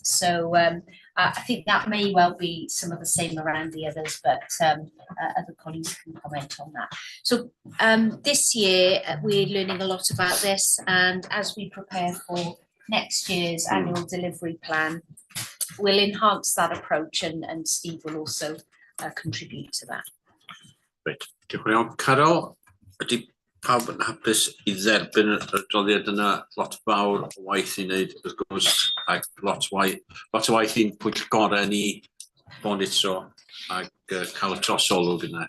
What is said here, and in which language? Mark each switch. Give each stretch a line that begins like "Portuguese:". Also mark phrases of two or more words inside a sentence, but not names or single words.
English: So I think that may well be some of the same around the others, but other colleagues can comment on that. So this year we're learning a lot about this, and as we prepare for next year's annual delivery plan, we'll enhance that approach, and Steve will also contribute to that.
Welsh: Reit, diolch yn fawr. Carol, ydy pawb yn hapus I dderbyn y adroddiad yna? Lot fawr o waith I wneud, wrth gwrs, ac lot o waith i'n pwyllgorau ni monitro ac cael y trosolwg yna.